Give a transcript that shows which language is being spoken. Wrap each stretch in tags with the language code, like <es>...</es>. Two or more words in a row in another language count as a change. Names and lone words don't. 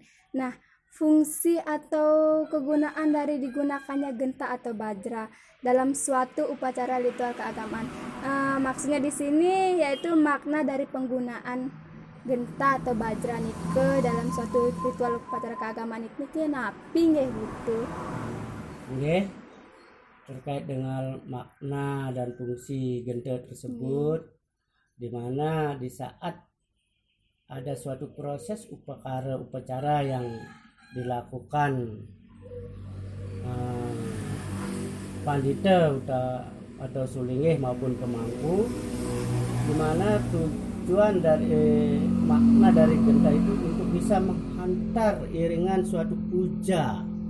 <id>Nah, fungsi atau kegunaan dari digunakannya genta atau bajra dalam suatu upacara ritual keagamaan. Maksudnya di sini yaitu makna dari penggunaan genta atau bajra nih ke dalam suatu ritual upacara keagamaan itu</id> <ban>napi nggih</ban> <id>gitu. Nggih, terkait dengan makna dan fungsi genta tersebut, di mana di saat ada suatu proses upacara yang dilakukan pandita atau sulinggih maupun pemangku, di mana tujuan dari makna dari genta itu untuk bisa menghantar iringan suatu puja</id>